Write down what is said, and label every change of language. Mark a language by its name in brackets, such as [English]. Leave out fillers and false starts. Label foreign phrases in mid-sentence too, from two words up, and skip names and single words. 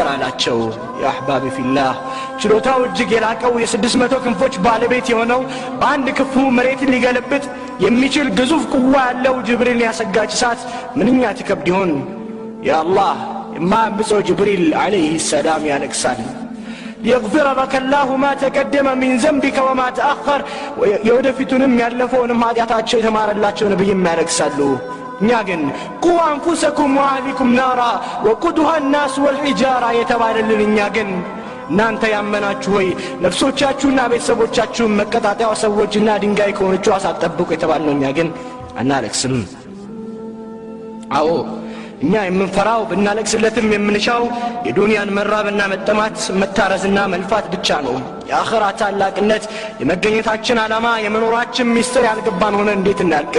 [Amharic] አላቸው [Arabic] يا أحبابي في الله [Amharic] ችሎታው እጅግ የላቀው የ600 ክንፎች ባለቤት የሆነው በአንድ ክፉ መሬትን ሊገለብጥ የሚችል ግዙፍ ቁዋ ያለው ጅብሪል ያሰጋች እሳት ምንኛ ትከብድ ይሆን ያ አላህ የማያብጸው ጅብሪል [Arabic] عليه السلام [Amharic] ያለቅሳል [Arabic] ليغفر لك الله ما تقدم من ذنبك وما تأخر [Amharic] يودفتونم ያለፈውንም ኃጢአታቸው የተማረላቸው ነብይም ያለቅሳሉ እኛ ግን [Arabic] قوا أنفسكم وأهليكم نارا وقودها الناس والحجاره [Amharic] የተባለልን እኛ ግን እናንተ ያመናችሁ ሆይ ነፍሶቻችሁና ቤተሰቦቻችሁን መቀጣጣያው ሰዎችና ድንጋይ ከሆነችው አሳጠብቁ የተባልነው እኛ ግን አናለቅስም አዎ እኛ የምንፈራው ብናለቅስለትም የምንሻው የዱንያን መራብና መጠማት መታረዝና መልፋት ብቻ ነው የአኺራ ታላቅነት የመገኘታችን ዓላማ የመኖራችን ሚስጥር ያልገባን ሆነ እንዴት እናልቅስ